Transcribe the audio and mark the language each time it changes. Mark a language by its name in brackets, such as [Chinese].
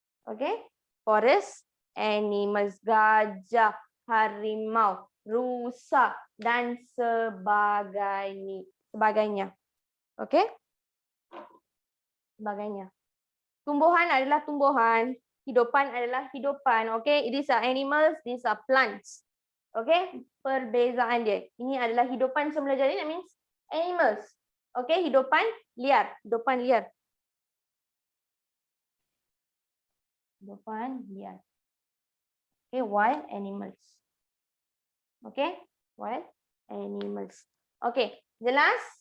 [Malay] Okey, [English] forest animals, [Malay] gajah, harimau, rusa dan sebagainya. Okey? Sebagainya. Tumbuhan adalah tumbuhan, hidupan adalah hidupan. [English] Okey, these are animals, these are plants. [Malay] Okey, perbezaan dia. Ini adalah hidupan semula jadi, [English] that means animals. [Malay] Okey, hidupan liar, hidupan liar. Hidupan liar. Okay, [English] wild animals. Okay, wild animals. Okay, [Malay] jelas?